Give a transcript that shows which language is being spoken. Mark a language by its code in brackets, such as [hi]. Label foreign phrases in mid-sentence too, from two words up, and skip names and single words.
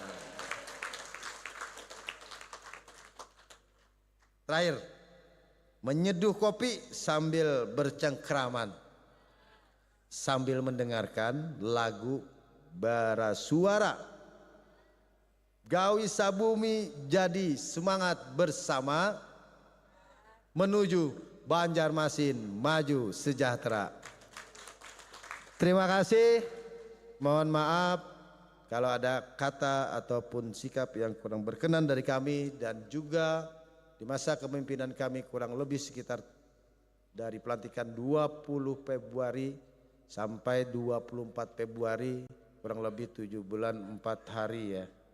[id] Terakhir, menyeduh kopi sambil bercengkraman, sambil mendengarkan lagu bara suara. [bjn] Gawi sabumi [id] jadi semangat bersama menuju Banjarmasin maju sejahtera. Terima kasih. Mohon maaf kalau ada kata ataupun sikap yang kurang berkenan dari kami, dan juga di masa kepemimpinan kami kurang lebih sekitar dari pelantikan 20 Februari sampai 24 Februari, kurang lebih 7 bulan 4 hari ya.